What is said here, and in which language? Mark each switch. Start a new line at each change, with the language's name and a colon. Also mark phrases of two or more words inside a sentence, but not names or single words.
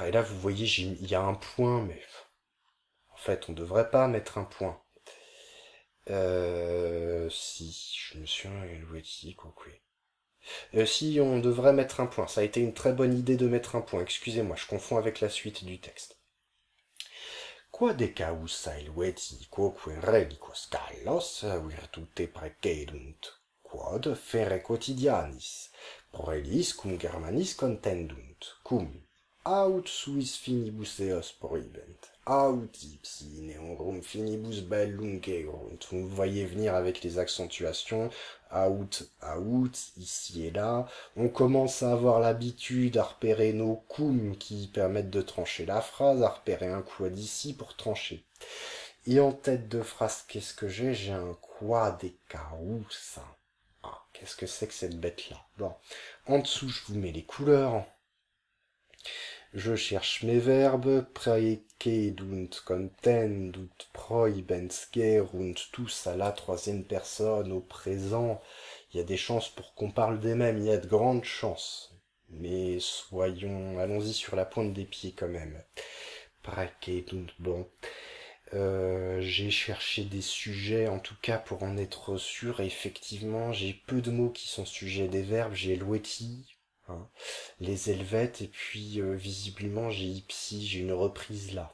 French: Et là, vous voyez, il y a un point, mais en fait, on devrait pas mettre un point. Si, je me suis Helvetii, quoi. Si, on devrait mettre un point. Ça a été une très bonne idée de mettre un point. Excusez-moi, je confonds avec la suite du texte.
Latin: Quod causa Helvetii quoque relicos Gallos virtute precedunt, quod fere quotidianis proelis cum Germanis contendunt, cum aut suis finibus eos prohibent, aut ipsi neorum finibus bellum gerunt.
French: Vous me voyez venir avec les accentuations, out, ici et là. On commence à avoir l'habitude à repérer nos cum qui permettent de trancher la phrase, à repérer un quod ici pour trancher. Et en tête de phrase, qu'est-ce que j'ai? J'ai un
Latin: quod causa.
French: Ah, qu'est-ce que c'est que cette bête-là? Bon, en dessous, je vous mets les couleurs. Je cherche mes verbes,
Latin: precedunt, contendunt, prohibens, gerunt,
French: tous à la troisième personne, au présent. Il y a des chances pour qu'on parle des mêmes, il y a de grandes chances. Mais allons-y sur la pointe des pieds quand même. Precedunt, bon. J'ai cherché des sujets, en tout cas pour en être sûr, et effectivement, j'ai peu de mots qui sont sujets des verbes, j'ai l'oueti, hein, les helvètes, et puis visiblement j'ai ipsi, j'ai une reprise là.